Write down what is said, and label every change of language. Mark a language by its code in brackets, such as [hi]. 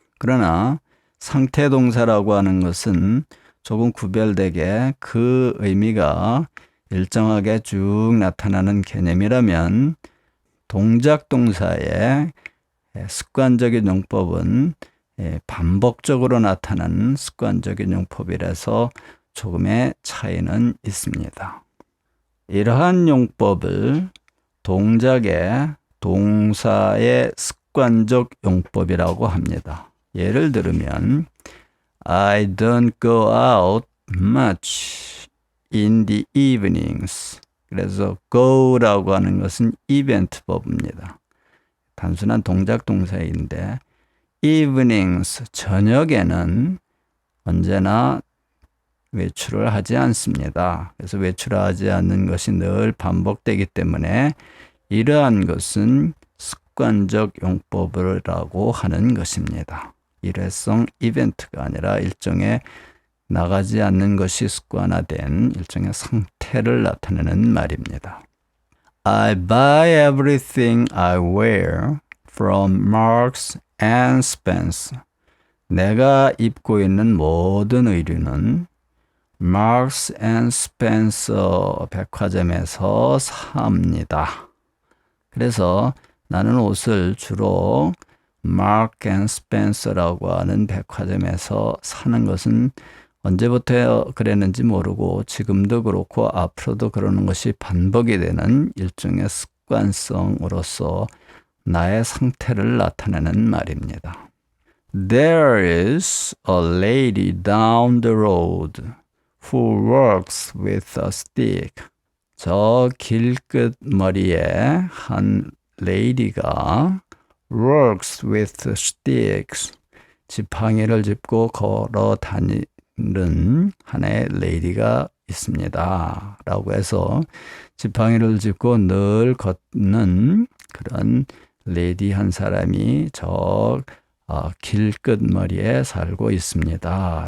[ko] 그러나 상태 동사라고 하는 것은 조금 구별되게 그 의미가 일정하게 쭉 나타나는 개념이라면 동작 동사의 습관적인 용법은 반복적으로 나타나는 습관적인 용법이라서 조금의 차이는 있습니다. 이러한 용법을 동작의 동사의 습관적 용법이라고 합니다. 예를 들면 [en] I don't go out much in the evenings. [ko] 그래서 go라고 하는 것은 이벤트 버브입니다. 단순한 동작 동사인데 evenings, 저녁에는 언제나 외출을 하지 않습니다. 그래서 외출하지 않는 것이 늘 반복되기 때문에 이러한 것은 습관적 용법이라고 하는 것입니다. 일회성 이벤트가 아니라 일종의 나가지 않는 것이 습관화된 일종의 상태를 나타내는 말입니다. [en] I buy everything I wear from Marks and Spencer. [ko] 내가 입고 있는 모든 의류는 Marks and Spencer 백화점에서 삽니다. 그래서 나는 옷을 주로 Marks and Spencer라고 하는 백화점에서 사는 것은 언제부터 그랬는지 모르고 지금도 그렇고 앞으로도 그러는 것이 반복이 되는 일종의 습관성으로서 나의 상태를 나타내는 말입니다. [en] There is a lady down the road who works with a stick. [ko] 저 길끝 머리에 한 레이디가 [en] works with sticks. [ko] 지팡이를 짚고 걸어 다니는 하나의 레이디가 있습니다. 라고 해서 지팡이를 짚고 늘 걷는 그런 레이디 한 사람이 저 길끝머리에 살고 있습니다.